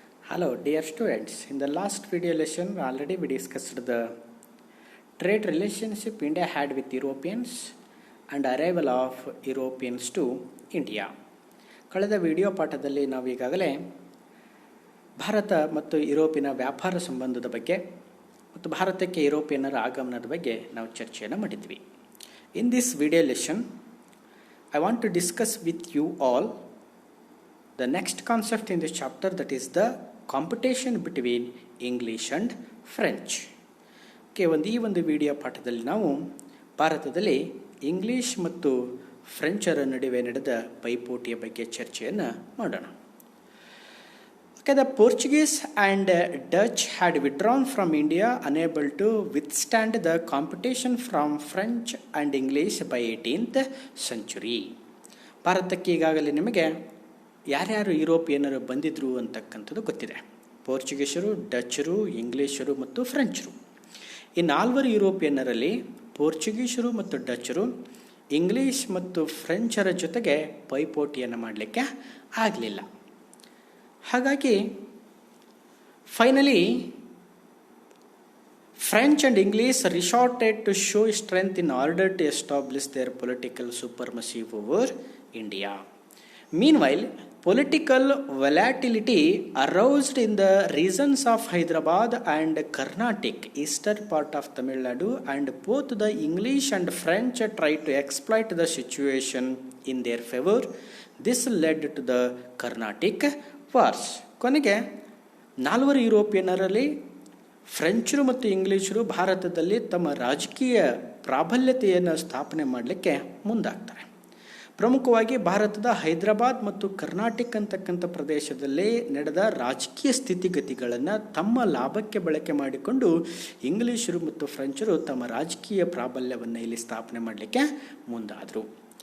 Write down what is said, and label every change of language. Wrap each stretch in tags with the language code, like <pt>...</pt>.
<en>Hello dear students, in the last video lesson already we discussed the trade relationship India had with Europeans and arrival of Europeans to India.</en> <kn>ಕಳೆದ video ಪಾಠದಲ್ಲಿ ನಾವು ಈಗಾಗಲೇ ಭಾರತ ಮತ್ತು ಯುರೋಪಿನ ವ್ಯಾಪಾರ ಸಂಬಂಧದ ಬಗ್ಗೆ ಮತ್ತು ಭಾರತಕ್ಕೆ ಯುರೋಪಿಯನ್ನರ ಆಗಮನದ ಬಗ್ಗೆ ನಾವು ಚರ್ಚೆಯನ್ನು ಮಾಡಿದ್ವಿ.</kn> <en>In this video lesson I want to discuss with you all the next concept in this chapter, that is the competition between English and French.</en> <kn>ಈ ಒಂದು ವಿಡಿಯೋ ಪಾಠದಲ್ಲಿ ನಾವು ಭಾರತದಲ್ಲಿ ಇಂಗ್ಲಿಷ್ ಮತ್ತು ಫ್ರೆಂಚರ ನಡುವೆ ನಡೆದ ಪೈಪೋಟಿಯ ಬಗ್ಗೆ ಚರ್ಚೆಯನ್ನು ಮಾಡೋಣ.</kn> <en>The Portuguese and Dutch had withdrawn from India, unable to withstand the competition from French and English by 18th century.</en> <kn>ಭಾರತಕ್ಕೆ ಈಗಾಗಲೇ ನಿಮಗೆ ಯಾರ್ಯಾರು ಯುರೋಪಿಯನ್ನರು ಬಂದಿದ್ರು ಅಂತಕ್ಕಂಥದ್ದು ಗೊತ್ತಿದೆ. ಪೋರ್ಚುಗೀಸರು, ಡಚ್ಚರು, ಇಂಗ್ಲೀಷರು ಮತ್ತು ಫ್ರೆಂಚರು. ಈ ನಾಲ್ವರು ಯುರೋಪಿಯನ್ನರಲ್ಲಿ ಪೋರ್ಚುಗೀಸರು ಮತ್ತು ಡಚ್ಚರು ಇಂಗ್ಲೀಷ್ ಮತ್ತು ಫ್ರೆಂಚರ ಜೊತೆಗೆ ಪೈಪೋಟಿಯನ್ನು ಮಾಡಲಿಕ್ಕೆ ಆಗಲಿಲ್ಲ. ಹಾಗಾಗಿ</kn> <en>Finally French and English resorted to show strength in order to establish their political supremacy over India. Meanwhile, political volatility aroused in the regions of Hyderabad and Carnatic, eastern part of Tamil Nadu, and both the English and French tried to exploit the situation in their favor. This led to the Carnatic Wars.</en> <kn>ಕೊನೆಗೆ ನಾಲ್ವರು ಯುರೋಪಿಯನ್ನರಲ್ಲಿ ಫ್ರೆಂಚರು ಮತ್ತು ಇಂಗ್ಲೀಷರು ಭಾರತದಲ್ಲಿ ತಮ್ಮ ರಾಜಕೀಯ ಪ್ರಾಬಲ್ಯತೆಯನ್ನು ಸ್ಥಾಪನೆ ಮಾಡಲಿಕ್ಕೆ ಮುಂದಾಗ್ತಾರೆ. ಪ್ರಮುಖವಾಗಿ ಭಾರತದ ಹೈದರಾಬಾದ್ ಮತ್ತು ಕರ್ನಾಟಕ ಅಂತಕ್ಕಂಥ ಪ್ರದೇಶದಲ್ಲಿ ನಡೆದ ರಾಜಕೀಯ ಸ್ಥಿತಿಗತಿಗಳನ್ನು ತಮ್ಮ ಲಾಭಕ್ಕೆ ಬಳಕೆ ಮಾಡಿಕೊಂಡು ಇಂಗ್ಲೀಷರು ಮತ್ತು ಫ್ರೆಂಚರು ತಮ್ಮ ರಾಜಕೀಯ ಪ್ರಾಬಲ್ಯವನ್ನು ಇಲ್ಲಿ ಸ್ಥಾಪನೆ ಮಾಡಲಿಕ್ಕೆ ಮುಂದಾದರು.</kn>